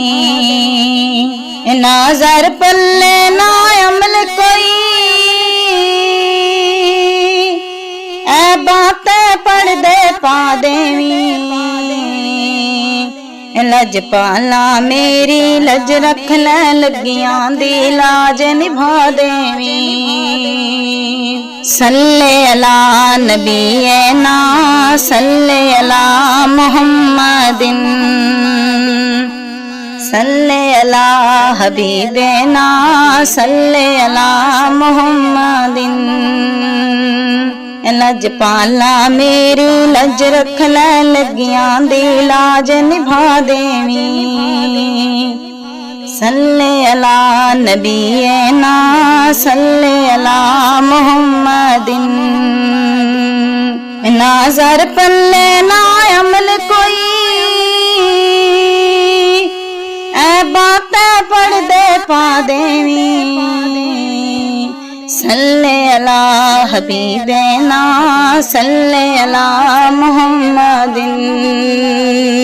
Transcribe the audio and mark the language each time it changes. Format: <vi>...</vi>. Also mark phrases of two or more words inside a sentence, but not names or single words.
<pa>نہ زر پلے نہ عمل کوئی اے باتیں پڑھ دے پا دیوی لجپالا میری لج رکھ لے لگیاں دی لاج نبھا دیوی</pa> <ar>صلى على نبينا صلى على محمد صلى على حبيبنا صلى على محمد</ar> <pa>لجپالا میری لج رکھ لے لگیاں دی لاج نبھا دیوی</pa> <ar>صلى على نبينا صلى على محمد</ar> <pa>نہ زر پلے نہ عمل کوئی اے باتیں پڑھ دے پا دیوی</pa> <ar>صلى على حبيبنا صلى على محمد.</ar>